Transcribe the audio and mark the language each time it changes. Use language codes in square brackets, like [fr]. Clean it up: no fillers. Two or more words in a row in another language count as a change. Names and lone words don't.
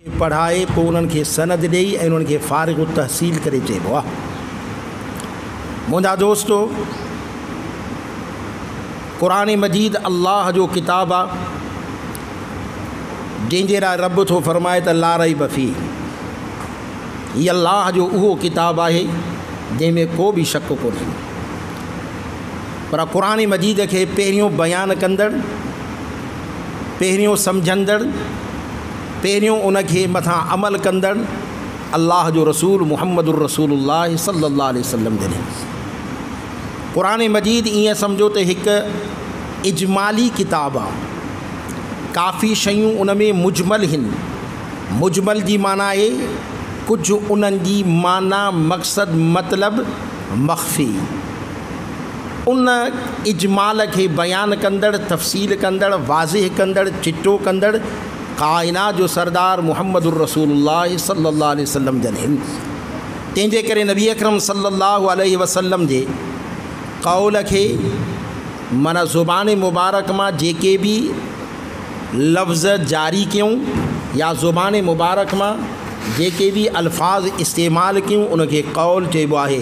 [sd] पढ़ाए पोइ उन्हनि खे सनद ॾेई ऐं उन्हनि खे फ़ारिग़ तहसील करे चइबो आहे। मुंहिंजा दोस्तो, क़ुरान मजीद अल्लाह जो किताब आहे जंहिंजे लाइ रब थो फरमाए त [ar] لا ريب فيه. [sd] हीअ अल्लाह जो उहो किताब आहे जंहिंमें को बि शक कोन्हे। पर क़ुरान मजीद खे पहिरियों बयानु कंदड़, पहिरियों सम्झंदड़, पहिरियों उनखे मथां अमल कंदड़ अल्लाह जो रसूल [ar] محمد رسول الله صلى الله عليه وسلم [sd] जॾहिं। क़ुरान मजीद ईअं सम्झो त हिकु इजमाली किताब आहे। काफ़ी शयूं उन में मुजमल आहिनि। मुजमल जी माना आहे कुझु उन्हनि जी माना, मक़सद, मतिलबु मख़फ़ी। उन इजमाल खे बयानु कंदड़, तफ़सील कंदड़, वाज़िह कंदड़, चिटो कंदड़ काइनात जो सरदार [ar] محمد رسول الله صلى الله عليه وسلم [sd] जॾहिं। तंहिंजे करे नबी अकरम [ar] صلى الله عليه وسلم [sd] जे क़ौल खे माना ज़ुबान मुबारक मां जेके बि लफ़्ज़ जारी कयूं या ज़ुबान मुबारक मां जेके भी अल्फाज इस्तेमाल क्यों उनके कौल चइबो आहे।